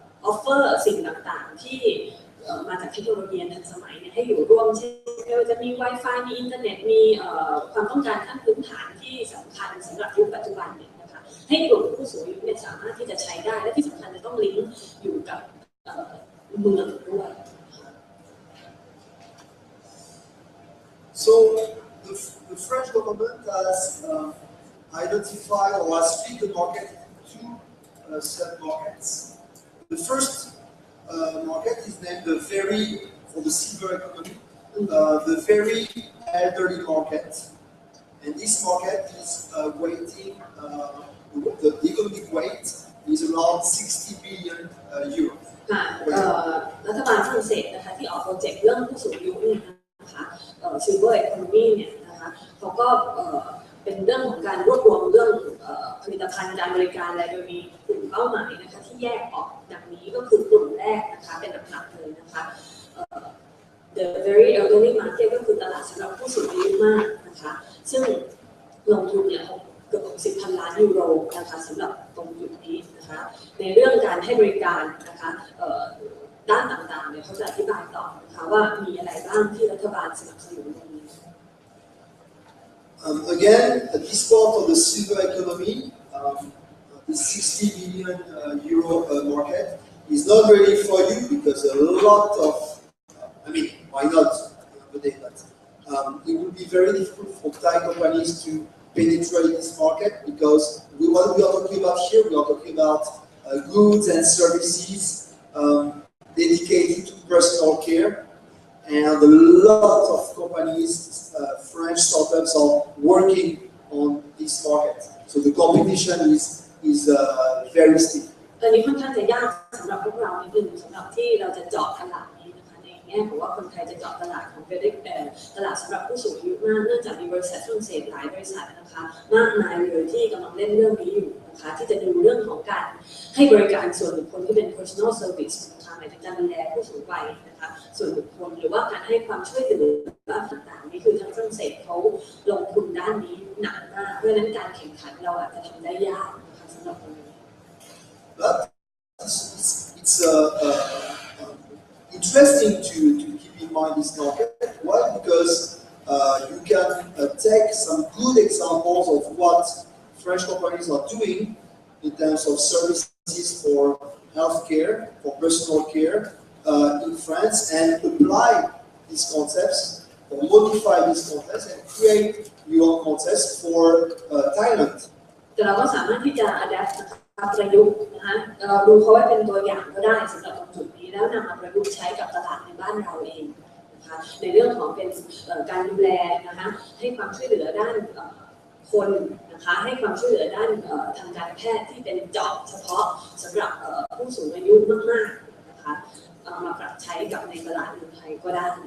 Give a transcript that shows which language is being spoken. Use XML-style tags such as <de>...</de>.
<th>offer สิ่งต่างๆที่มาจากเทคโนโลยีทันสมัยเนี่ยให้อยู่ร่วมเช่นจะมี Wi-Fi มีอินเทอร์เน็ตมีความต้องการขั้นพื้นฐานที่สำคัญสำหรับยุคปัจจุบันเนี่ยนะคะให้กลุ่มผู้สูงอายุเนี่ยสามารถที่จะใช้ได้และที่สำคัญจะต้องลิงก์อยู่กับเมืองด้วย</th> <en>So the French government has identified or has split the market into two sub-markets. The first market is named the very, for the silver economy, the very elderly market. And this market is weighting, the economic weight is around 60 billion euros.</en> <th>รัฐบาลฝรั่งเศสนะคะที่ออกโปรเจกต์เรื่องผู้สูงอายุนี่นะคะ Silver Economy เนี่ยนะคะเขาก็เป็นเรื่องของการรวบรวมเรื่องผลิตภัณฑ์การบริการอะไรโดยมีกลุ่มเป้าหมายนะคะที่แยกออกดังนี้ก็คือกลุ่มแรกนะคะเป็นหลักๆเลยนะคะ</th> <en>The very elderly market</en> <th>ก็คือตลาดสำหรับผู้สูงอายุมากนะคะซึ่งลงทุนเนี่ยเกือบ60,000 ล้านยูโรนะคะสำหรับตรงจุดนี้นะคะในเรื่องการให้บริการนะคะด้านต่างๆเนี่ยเขาจะอธิบายต่อนะคะว่ามีอะไรบ้างที่รัฐบาลสนับสนุนตรงนี้</th> <en>Again, this part of the silver economy, the 60 billion euro market, is not ready for you because a lot of, I mean, why not? But it would be very difficult for Thai companies to penetrate this market because what we are talking about here, we are talking about goods and services dedicated to personal care, and a lot of companies, French startups, are working on this market. So the competition is very steep.</en> <th>ตอนนี้ค่อนข้างจะยากสำหรับพวกเรานิดนึงสำหรับที่เราจะเจาะตลาดนี้นะคะในแง่ของว่าคนไทยจะเจาะตลาดของตลาดสำหรับผู้สูงอายุมากเนื่องจากมีบริษัทฝรั่งเศสหลายบริษัทนะคะมากมายเลยที่กำลังเล่นเรื่องนี้อยู่นะคะที่จะดูเรื่องของการให้บริการส่วนบุคคลที่เป็น personal service นะคะหมายถึงการดูแลผู้สูงวัยนะคะส่วนบุคคลหรือว่าการให้ความช่วยเหลือต่างๆนี่คือทางฝรั่งเศสเขาลงทุนด้านนี้หนักมากเพราะฉะนั้นการแข่งขันเราอาจจะทำได้ยากนะคะสำหรับคนนี้</th> <en>But it's interesting to keep in mind this market. Why? Because you can take some good examples of what French companies are doing in terms of services for healthcare, for personal care in France, and apply these concepts or modify these concepts and create your own concepts for Thailand.</en> <th>แต่เราก็สามารถที่จะ adapt ประยุกต์นะคะเราดูเขาไว้เป็นตัวอย่างก็ได้สำหรับตรงจุดนี้แล้วนำมาประยุกต์ใช้กับตลาดในบ้านเราเองนะคะในเรื่องของเป็นการดูแลนะคะให้ความช่วยเหลือด้านคนนะคะให้ความช่วยเหลือด้านทางการแพทย์ที่เป็นเจาะเฉพาะสำหรับผู้สูงอายุมากๆนะคะมาปรับใช้กับในตลาดเมืองไทยก็ได้</th>